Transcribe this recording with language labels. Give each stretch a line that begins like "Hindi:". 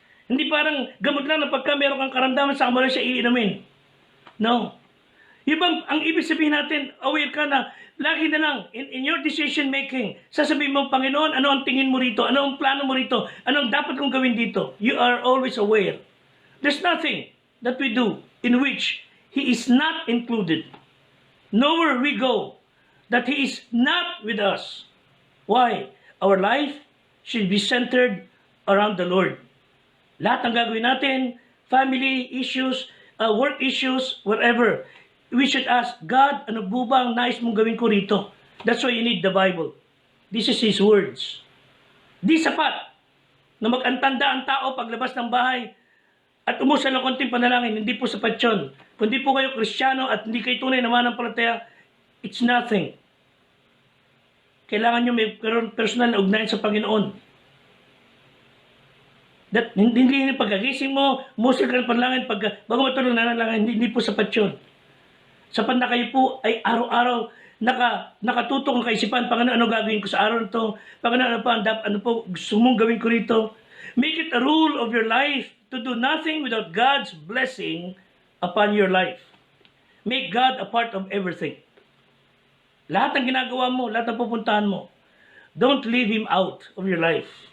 Filipino: Hindi parang gamot lang na pagka meron kang karamdaman, saka mo lang siya iinumin.
English: No.
Filipino: Ibang, ang ibig sabihin natin, aware ka na, lagi na lang,
English: in your decision making,
Filipino: sasabihin mo, Panginoon, ano ang tingin mo rito? Ano ang plano mo rito? Ano ang dapat kong gawin dito?
English: You are always aware. There's nothing that we do in which He is not included. Nowhere we go that He is not with us. Why? Our life should be centered around the Lord.
Filipino: Lahat ng gagawin natin,
English: family issues, work issues, whatever, we should ask,
Filipino: God, ano po ba ang nais mong gawin ko rito?
English: That's why you need the Bible. This is His words.
Filipino: Di sapat na mag-antanda ang tao paglabas ng bahay at umusal ng konting panalangin. Hindi po sapat yun. Kung di po kayo Kristiyano at hindi kayo tunay na mananampalataya,
English: it's nothing.
Filipino: Kailangan nyo may personal na ugnayan sa Panginoon. That, hindi pagkagising mo, umusal ka ng panalangin, bago matulog na nanalangin, hindi po sapat yun. Sapat na kayo po ay araw-araw nakatutok ang kaisipan, Panginoon, ano gagawin ko sa araw na ito? Panginoon, ano po gusto mong gawin ko rito?
English: Make it a rule of your life to do nothing without God's blessing upon your life. Make God a part of everything.
Filipino: Lahat ng ginagawa mo, lahat ng pupuntahan mo,
English: don't leave Him out of your life.